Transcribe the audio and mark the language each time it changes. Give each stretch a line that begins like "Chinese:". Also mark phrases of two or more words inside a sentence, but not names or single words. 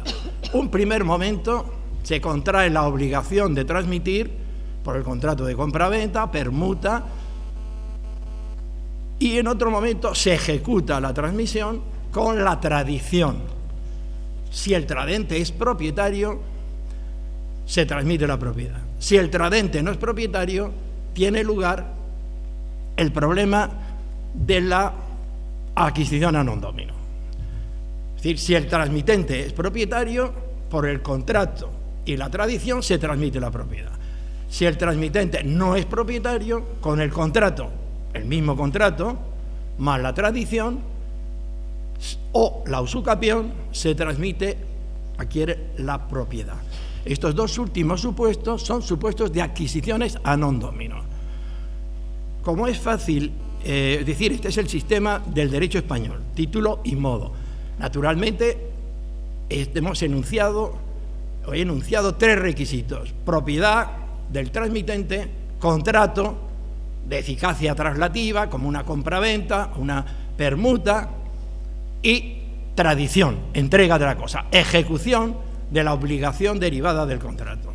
Spanish: Un primer momento, se contrae la obligación de transmitir por el contrato de compraventa, permuta, y en otro momento se ejecuta la transmisión con la tradición. Si el tradente es propietario, se transmite la propiedad. Si el tradente no es propietario, tiene lugar el problema de la adquisición
Latin: a non domino.
Spanish: Es decir, si el transmitente es propietario, por el contrato y la tradición se transmite la propiedad. Si el transmitente no es propietario, con el contrato, el mismo contrato, más la tradición o la usucapión, se adquiere la propiedad. Estos dos últimos supuestos son supuestos de adquisiciones
Latin: a non domino.
Spanish: Como es fácil decir, este es el sistema del derecho español, título y modo. Naturalmente, he enunciado tres requisitos: propiedad del transmitente, contrato de eficacia traslativa, como una compraventa, una permuta, y tradición, entrega de la cosa, ejecución de la obligación derivada del contrato.